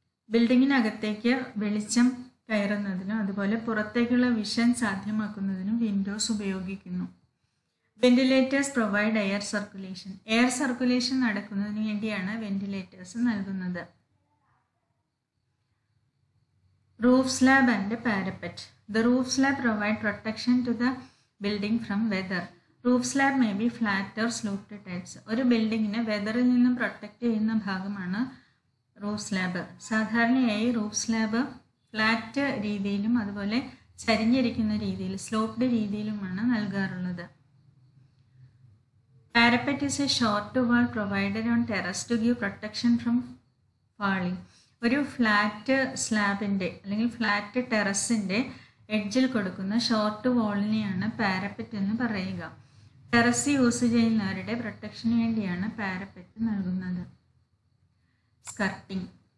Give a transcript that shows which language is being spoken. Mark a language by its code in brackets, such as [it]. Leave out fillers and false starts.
[ml] ബിൽഡിങ്ങിനകത്തേക്ക് വെളിച്ചം കയറുന്നതിനും അതുപോലെ പുറത്തേക്കുള്ള വിഷൻ സാധ്യമാക്കുന്നതിനും വിൻഡോസ് ഉപയോഗിക്കുന്നു. [en] Ventilators provide air circulation. [ml] Air circulation നടക്കുന്നതിന് വേണ്ടിയാണ് വെന്റിലേറ്റേഴ്സ് നൽകുന്നത്. [en] Roof slab and parapet. The roof slab provide protection to the building from weather. Roof slab may be flat or sloped tiles. [ml] ഒരു ബിൽഡിങ്ങിനെ വെതറിൽ നിന്നും protect ചെയ്യുന്ന ഭാഗമാണ് roof slab. സാധാരണയായി roof slab flat രീതിയിലും അതുപോലെ ചരിഞ്ഞിരിക്കുന്ന രീതിയിൽ sloped രീതിയിലുമാണ് നൽകാറുള്ളത്. [en] Parapet is a short wall provided on terrace to give protection from falling. [ml] ഒരു flat സ്ലാബിൻ്റെ അല്ലെങ്കിൽ ഫ്ലാറ്റ് ടെറസിൻ്റെ എഡ്ജിൽ കൊടുക്കുന്ന ഷോർട്ട് വാളിനെയാണ് പാരപ്പറ്റ് എന്ന് പറയുക. ടെറസ് യൂസ് ചെയ്യുന്നവരുടെ പ്രൊട്ടക്ഷന് വേണ്ടിയാണ് പാരപ്പറ്റ് നൽകുന്നത്. സ്കർട്ടിംഗ്.